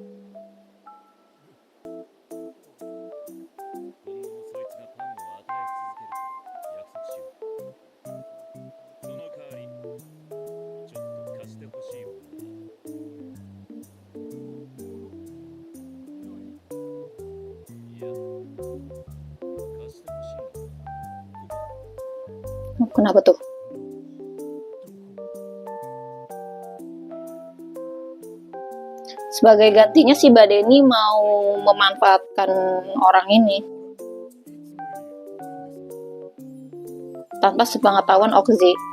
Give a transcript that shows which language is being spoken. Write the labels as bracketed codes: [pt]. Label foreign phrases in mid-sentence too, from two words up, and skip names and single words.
[ja] 今後もそいつがパンを与え続けると約束しよう。その代わり、ちょっと貸してほしいものが。いや、貸してほしいんだ。 [id] Kenapa tuh? Sebagai gantinya si Mbak Deni mau memanfaatkan orang ini tanpa sepengetahuan Oxy.